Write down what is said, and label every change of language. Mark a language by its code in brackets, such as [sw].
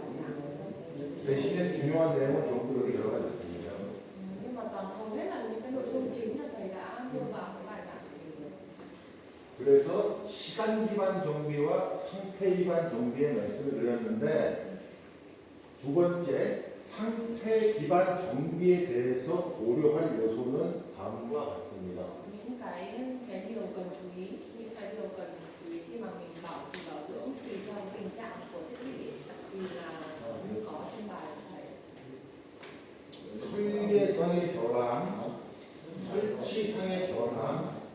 [ko] 중요한 내용은 전부 여기 들어가 있습니다. [vi] Nhưng mà toàn hầu hết là những cái nội dung chính là thầy đã đưa vào cái bài giảng của mình. [ko] 그래서 시간 기반 정비와 상태 기반 정비의 말씀을 드렸는데 두 번째 상태 기반 정비에 대해서 고려할 요소는 다음과 같습니다. [vi] Những cái điều cần chú ý, những cái điều cần chú ý khi mà mình bảo trì bảo dưỡng tùy theo tình trạng của thiết bị thì là như có trên bài của thầy. [ko] 설계상의 결함, 설치상의 결함,